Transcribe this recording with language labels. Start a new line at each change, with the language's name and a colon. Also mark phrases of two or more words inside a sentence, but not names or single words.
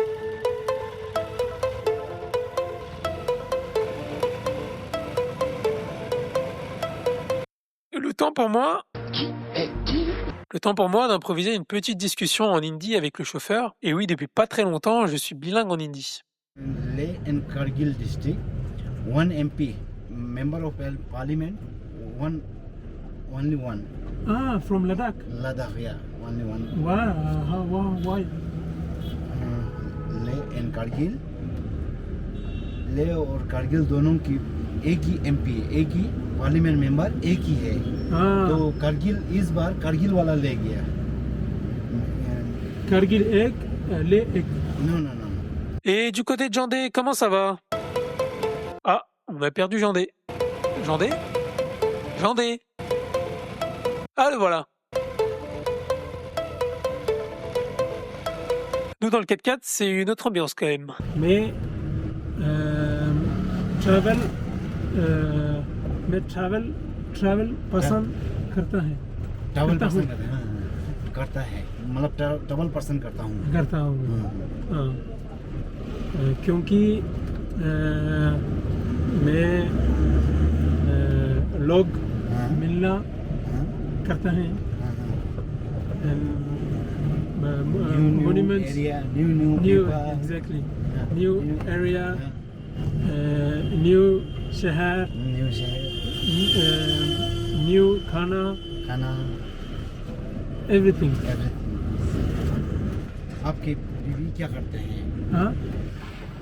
French: Le temps pour moi d'improviser une petite discussion en hindi avec le chauffeur. Et oui, depuis pas très longtemps, je suis bilingue en hindi.
English: Leh and Kargil district, one MP, member of parliament, only one. Ah, from Ladakh. Ladakh, yeah, only one. Why? Leh and Kargil,
Hindi: Leh और कारगिल दोनों की एक ही एमपी, एक ही
English: parliament member
Hindi: एक ही है। तो कारगिल इस बार कारगिल वाला ले गया। Kargil ek, Leh ek.
French: Non. Et du côté de Jandé, comment ça va? Ah, on a perdu Jandé. Jandé? Ah, le voilà. Nous, dans le 4x4, c'est une autre ambiance quand même.
Hindi: Mais travel पसंद करता है ट्रैवल पसंद करता है, हाँ, करता है, मतलब ट्रैवल पसंद करता हूँ। हाँ। क्योंकि मैं लोग मिलना करता है,
English: monuments, new people, exactly, new area, new शहर, new खाना, everything.
Hindi: आपके बीवी क्या करते हैं? हाँ,